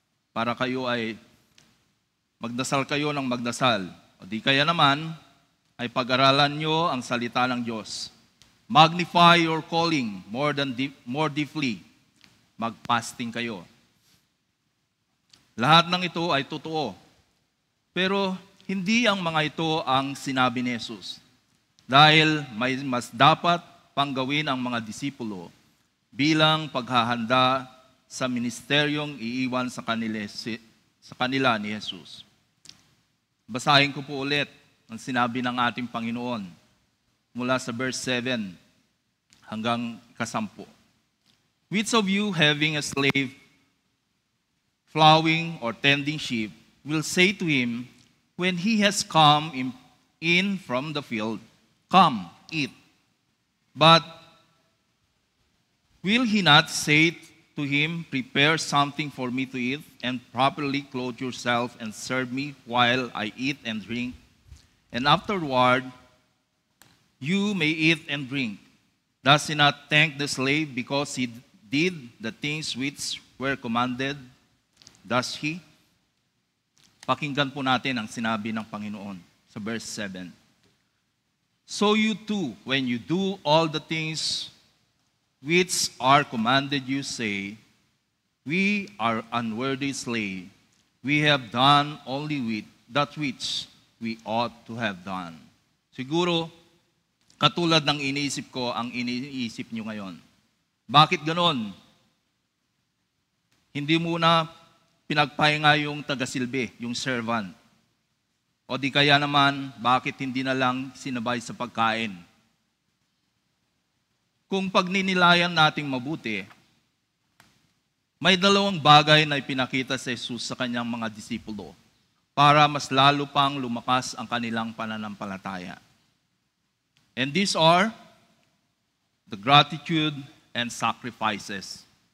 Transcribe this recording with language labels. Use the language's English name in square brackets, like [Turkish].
[Filipino] Para kayo ay magdasal kayo ng magdasal. O di kaya naman ay pag-aralan nyo ang salita ng Diyos. [English] Magnify your calling more deeply. [Filipino] Mag-fasting kayo. Lahat ng ito ay totoo. Pero hindi ang mga ito ang sinabi ni Jesus. Dahil may mas dapat pang gawin ang mga disipulo bilang paghahanda sa ministeryong iiwan sa kanila ni Jesus. Basahin ko po ulit ang sinabi ng ating Panginoon mula sa verse 7 hanggang 10. [English] Which of you having a slave plowing or tending sheep will say to him, when he has come in from the field, come, eat. But will he not say to him, prepare something for me to eat, and properly clothe yourself and serve me while I eat and drink? And afterward, you may eat and drink. Does he not thank the slave because he did the things which were commanded? Does he? [Filipino] Pakinggan po natin ang sinabi ng Panginoon sa verse 7. [English] So you too, when you do all the things which are commanded, you say, we are unworthy slave. We have done only with that which we ought to have done. [Filipino] Siguro, katulad ng iniisip ko, ang iniisip nyo ngayon. Bakit ganon? Hindi muna pinagpahinga yung tagasilbi, yung servant. O di kaya naman, bakit hindi na lang sinabay sa pagkain? Kung pagninilayan nating mabuti, may dalawang bagay na ipinakita sa Jesus sa kanyang mga disipulo para mas lalo pang lumakas ang kanilang pananampalataya. [English] And these are the gratitude and sacrifices.